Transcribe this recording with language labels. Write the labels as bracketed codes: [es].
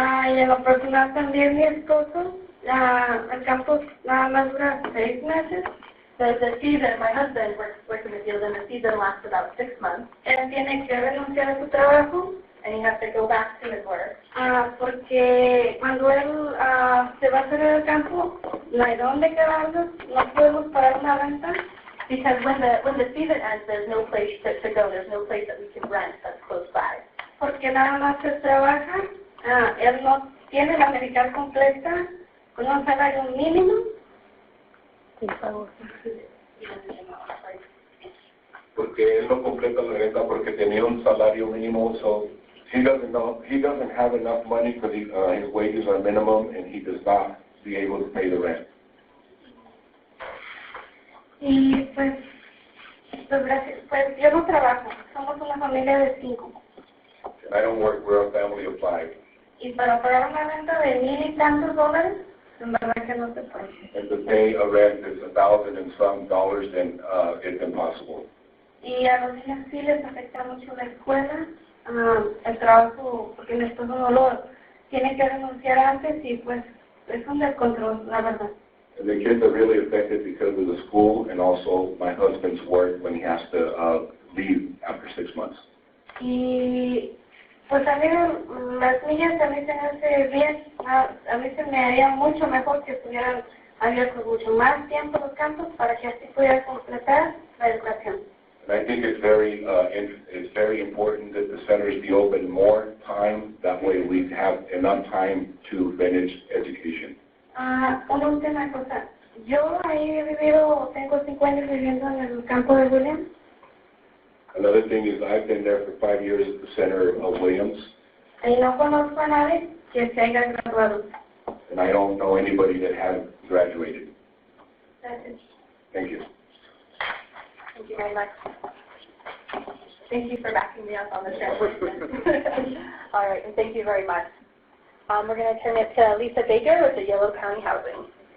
[es] Y en lo personal también mi esposo, el campo nada más dura 6 meses. [en] The season, my husband works in the field, and the season lasts about 6 months. [es] Él tiene que renunciar a su trabajo. [en] And he has to go back to his work. [es] Porque cuando él se va a hacer el campo, no hay dónde quedarnos, no podemos pagar una renta. [en] Because when the season ends, there's no place to go. There's no place that we can rent that's close by. [es] Porque nada más se trabaja. Él no tiene la medical completa con un salario mínimo. Porque él no completa la renta porque tenía un salario mínimo, [en] so he doesn't have enough money because his wages are minimum and he does not be able to pay the rent. [es] Y pues yo no trabajo, somos una familia de 5. [en] And I don't work, we're a family of 5. [es] Y para pagar una renta de $1,000 y tantos dólares, en verdad que no se puede. [en] And to pay a rent is $1,000 and some dollars, then it's impossible. [es] Y a los niños sí les afecta mucho la escuela, el trabajo, porque mi esposo no lo tiene que renunciar antes y pues es un descontrol, la verdad. [en] And the kids are really affected because of the school and also my husband's work when he has to leave after 6 months. [es] Y pues a mí las niñas a mí se me hace bien, a mí se me haría mucho mejor que estuvieran abiertos mucho más tiempo los campos para que así pudiera completar la educación. [en] And I think it's very important that the centers be open more time. That way we have enough time to finish education. [es] Una última cosa. Yo ahí he vivido, tengo 5 años viviendo en el campo de Williams. [en] Another thing is I've been there for 5 years at the center of Williams. [es] Y no conozco a nadie que se haya graduado. [en] And I don't know anybody that hasn't graduated. [es] Gracias. [en] Thank you. Thank you very much. Thank you for backing me up on the translation. All right, and thank you very much. We're going to turn it to Lisa Baker with the Yolo County Housing.